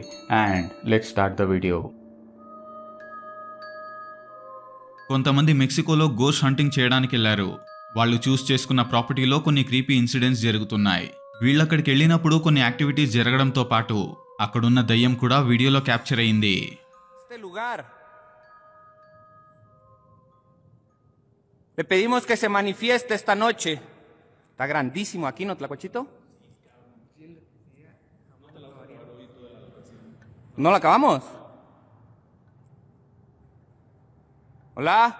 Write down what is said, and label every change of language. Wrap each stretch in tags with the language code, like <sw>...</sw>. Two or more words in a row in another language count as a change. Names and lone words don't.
<en>and let's start the video.</en> <te>కొంతమంది మెక్సికోలో</te> <en>ghost hunting</en> <te>చేయడానికి వెళ్లారు. వాళ్ళు చూస్ చేసుకున్న ప్రాపర్టీలో కొన్ని</te> <en>creepy incidents</en> <te>జరుగుతున్నాయి. వీళ్ళక్కడికి వెళ్ళినప్పుడు కొన్ని యాక్టివిటీస్ జరగడంతో పాటు అక్కడున్న దయ్యం కూడా వీడియోలో క్యాప్చర్ అయింది.</te> <es>Le pedimos que se manifieste esta noche. Está grandísimo aquí, ¿no, Tlacuachito? ¿No la acabamos? Hola.</es>